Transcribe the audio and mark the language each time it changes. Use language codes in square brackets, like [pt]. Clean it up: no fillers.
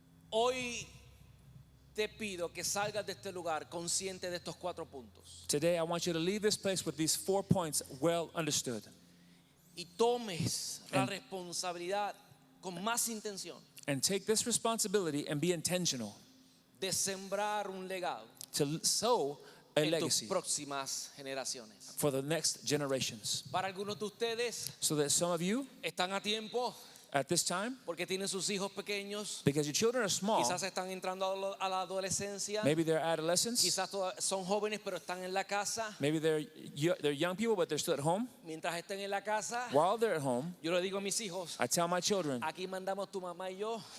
[es] Hoy te pido que salgas de este lugar consciente de estos 4 puntos [en] Today, I want you to leave this place with these 4 points well understood [es] y tomes la [en] And- [es] responsabilidad con más intención [en] and take this responsibility and be intentional [es] de sembrar un legado [en] to sow a [es] en tus [en] legacy [es] próximas generaciones. [en] for the next generations. [es] Para algunos de ustedes [en] So that some of you [es] están a tiempo [en] at this time, [es] porque tienen sus hijos pequeños, [en] because your children are small, [es] quizás están entrando a la adolescencia, [en] maybe they're adolescents, [es] quizás son jóvenes pero están en la casa. [en] maybe they're young people but they're still at home. [es] Mientras estén en la casa, [en] While they're at home, [es] yo le digo a mis hijos, [en] I tell my children, [es] aquí mandamos tu mamá y yo,